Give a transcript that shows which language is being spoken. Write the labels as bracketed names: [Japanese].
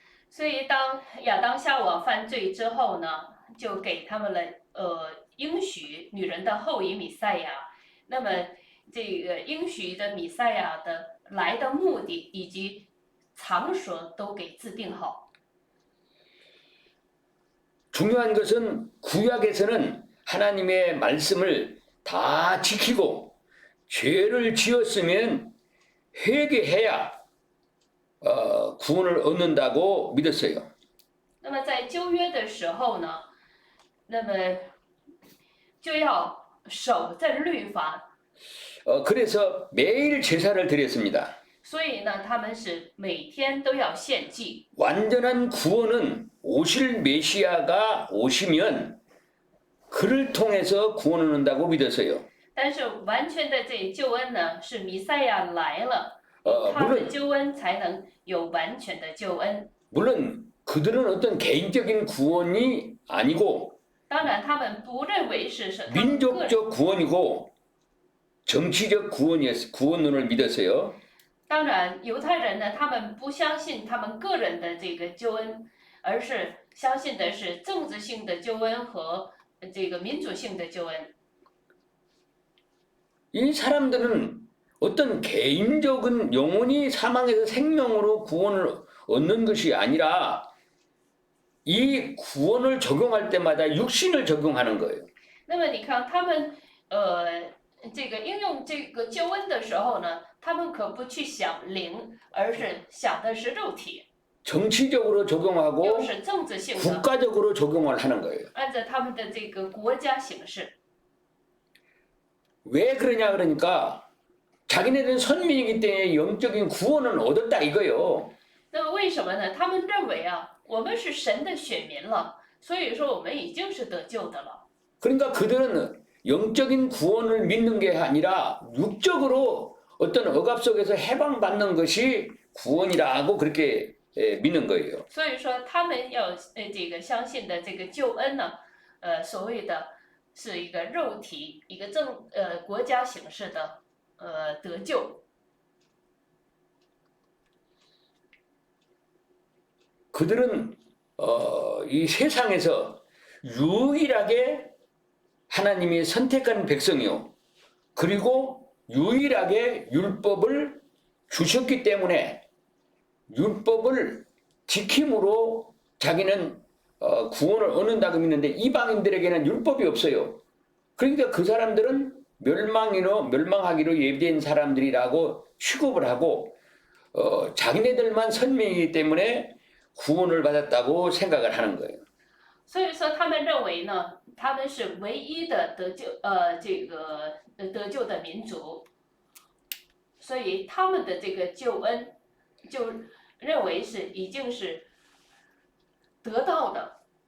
[Chinese] 所以当亚当夏娃犯罪之后呢，就给他们了应许女人的后裔弥赛亚。那么这个应许的弥赛亚的来的目的以及场所都给制定好。 [Korean] 중요한 것은 구약에서는 하나님의 말씀을 다 지키고 죄를 지었으면 회개해야 구원을 얻는다고 믿었어요. [Chinese] 那么在旧约的时候呢，那么就要守这律法， [Korean] 그래서 매일 제사를 드렸습니다. [Chinese] 所以呢，他们是每天都要献祭。 [Korean] 완전한 구원은 오실 메시아가 오시면 그를 통해서 구원을 얻는다고 믿었어요. [Chinese] 但是完全的这救恩呢，是弥赛亚来了， 他 [Korean] 물론 [Chinese] 的救恩才能有完全的救恩。 [Korean] 물론 그들은 어떤 개인적인 구원이 아니고 [Chinese] 当然，他们不认为是他们个人， [Korean] 민족적 구원이고 정치적 구원론을 믿었어요. [Chinese] 当然犹太人呢，他们不相信他们个人的这个救恩，而是相信的是政治性的救恩和这个民主性的救恩。 [Korean] 이 사람들은 어떤 개인적인 영혼이 사망에서 생명으로 구원을 얻는 것이 아니라 이 구원을 적용할 때마다 육신을 적용하는 거예요. [Chinese] 那么你看他们这个应用这个救恩的时候呢，他们可不去想灵，而是想的是肉体， [Korean] 정치적으로 [Chinese] 又 [Korean] 적용하고 [Chinese] 是政治性的， [Korean] 국가적으로 적용을 하는 거예요. [Chinese] 按照他们的这个国家形式。 [Korean] 왜 그러냐 그러니까 자기네들은 선민이기 때문에 영적인 구원은 얻었다 이거요. [Chinese] 那么为什么呢？他们认为啊，我们是神的选民了，所以说我们已经是得救的了。 [Korean] 그러니까 그들은 영적인 구원을 믿는 게 아니라 육적으로 어떤 억압 속에서 해방받는 것이 구원이라고 그렇게 믿는 거예요. [Chinese] 所以说他们要这个相信的这个救恩呢，所谓的是一个肉体一个国家形式的得救。 [Korean] 그들은 이 세상에서 유일하게 하나님이 선택한 백성이요. 그리고 유일하게 율법을 주셨기 때문에 율법을 지킴으로 자기는 구원을 얻는다고 믿는데 이방인들에게는 율법이 없어요. 그러니까 그 사람들은 멸망하기로 예비된 사람들이라고 취급을 하고 자기네들만 선명이기 때문에 구원을 받았다고 생각을 하는 거예요. [Chinese] 所以说他们认为呢，他们是唯一的得救这个得救的民族，所以他们的这个救恩就认为是已经是得到的。